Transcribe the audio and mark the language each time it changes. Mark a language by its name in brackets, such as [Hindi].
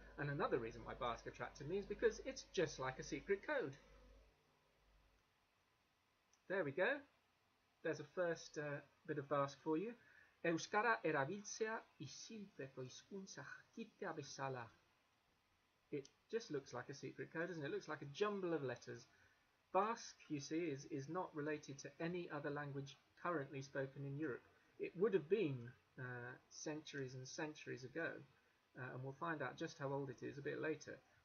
[English] And another reason why Basque attracted me is because it's just like a secret code. There we go. There's a first bit of Basque for you. [Basque] Euskara erabiltzea isilpeko hizkuntza jakitea bezala. [English] It just looks like a secret code, doesn't it? It looks like a jumble of letters. Basque, you see, is not related to any other language currently spoken in Europe. It would have been centuries and centuries ago, and we'll find out just how old it is a bit later.